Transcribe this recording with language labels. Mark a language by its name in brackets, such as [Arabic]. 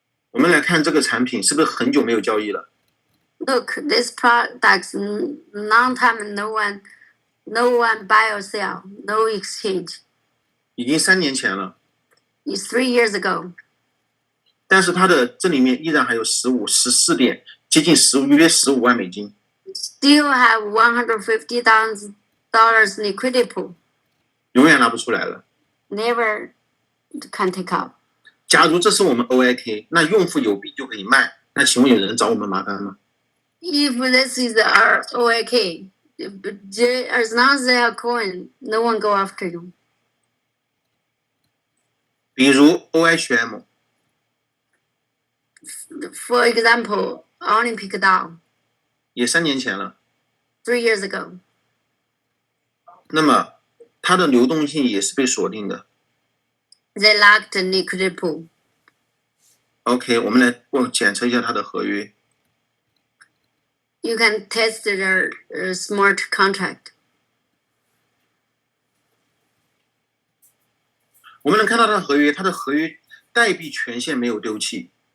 [Chinese] 我们来看这个产品是不是很久没有交易了？ [English] Look, this products long time no one buy or sell, no exchange. [Chinese] 已经3年前了， [English] It's 3 years ago. [Chinese] 但是它的这里面依然还有14点，接近约15万美金。 [English] Still have $150,000 liquidity pool. [Chinese] 永远拿不出来了。 [English] Never can take out. [Chinese] 假如这是我们 OIK， 那用户有币就可以卖，那请问有人找我们麻烦吗？ [English] If this is our OAK, as long as they are coin, no one go after you. [Chinese] 比如 OHM， [English] For example, Olympic DAO, [Chinese] 也3年前了， [English] 3 years ago. [Chinese] 那么它的流动性也是被锁定的。 [English] They lacked a liquidity pool. [Chinese] OK， 我们来检测一下它的合约。 [English] You can test their smart contract. [Chinese] 我们能看到它的合约，它的合约代币权限没有丢弃。